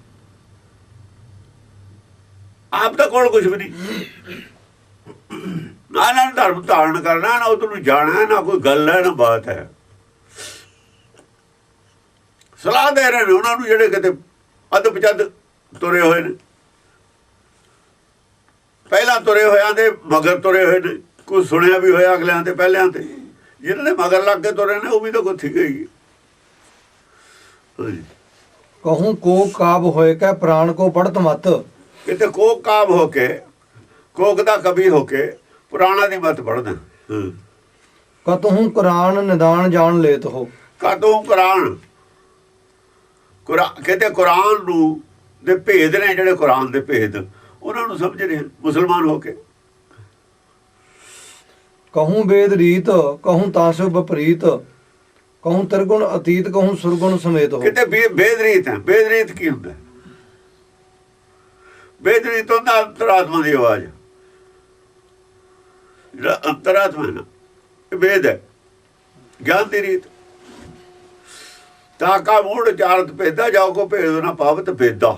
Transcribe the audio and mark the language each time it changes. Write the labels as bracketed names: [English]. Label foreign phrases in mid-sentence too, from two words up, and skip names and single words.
[Punjabi] ਆਪ ਤਾਂ ਕੋਲ ਕੁਝ ਵੀ ਨਹੀਂ ਨਾ ਧਰਮ ਧਾਰਨ ਕਰਨਾ ਨਾ ਉਹਨੂੰ ਜਾਣਾ ਨਾ ਕੋਈ ਗੱਲ ਹੈ ਨਾ ਬਾਤ ਹੈ ਸਲਾਹ ਦੇ ਰਹੇ ਨੇ ਉਹਨਾਂ ਨੂੰ ਜਿਹੜੇ ਕਿਤੇ ਅੱਧ ਪਚੱਧ ਤੁਰੇ ਹੋਏ ਨੇ ਪਹਿਲਾਂ ਤੁਰੇ ਹੋਇਆਂ ਦੇ ਮਗਰ ਤੁਰੇ ਹੋਏ ਨੇ ਕੁਝ ਸੁਣਿਆ ਵੀ ਹੋਇਆ ਅਗਲਿਆਂ ਤੇ ਪਹਿਲਿਆਂ ਤੇ ਜਿਹਨਾਂ ਨੇ ਮਗਰ ਲੱਗ ਕੇ ਤੁਰੇ ਨੇ ਉਹ ਵੀ ਤਾਂ ਗੁੱਥੀ ਗਈ [Braj] कहूँ कोक काब होए कै प्राण को पढ़त मत [Punjabi] ਕਿਤੇ ਕੋਕ ਕਾਬ ਹੋ ਕੇ, ਕੋਕ ਦਾ ਕਵੀ ਹੋ ਕੇ ਪੁਰਾਣਾ ਦੀ ਮਤ ਪੜ੍ਹਦਾ। [Braj] कतहु कुरान निदान जान लेत हो। [Punjabi] ਕਦੋਂ ਕੁਰਾਨ ਕਿਤੇ ਕੁਰਾਨ ਨੂੰ ਦੇ ਭੇਦ ਨੇ, ਜਿਹੜੇ ਕੁਰਾਨ ਦੇ ਭੇਦ ਉਹਨਾਂ ਨੂੰ ਸਮਝ ਰਹੇ ਮੁਸਲਮਾਨ ਹੋ ਕੇ। [Braj] कहूँ वेद रीत कहूँ तासो विपरीत कहूँ त्रिगुण अतीत कहूँ सुरगुण समेत हो। [Punjabi] ਕਿਤੇ ਵੇਦ ਰੀਤ ਹੈ। ਵੇਦ ਰੀਤ ਕੀ ਹੁੰਦਾ? ਵੇਦ ਰੀਤ ਹੁੰਦਾ ਅੰਤਰਾਤਮਾ ਦੀ ਆਵਾਜ਼। ਜਿਹੜਾ ਅੰਤਰਾਤਮਾ ਹੈ ਨਾ, ਇਹ ਵੇਦ ਹੈ, ਗਿਆਨ ਦੀ ਰੀਤ। [Braj] ਤਾਂ ਕਾ ਮੂੜ ਚਾਰਤ ਭੇਦਾ ਜਾਓ ਕੋ ਭੇਦ ਨਾ ਪਾਵਤ ਭੇਦਾ।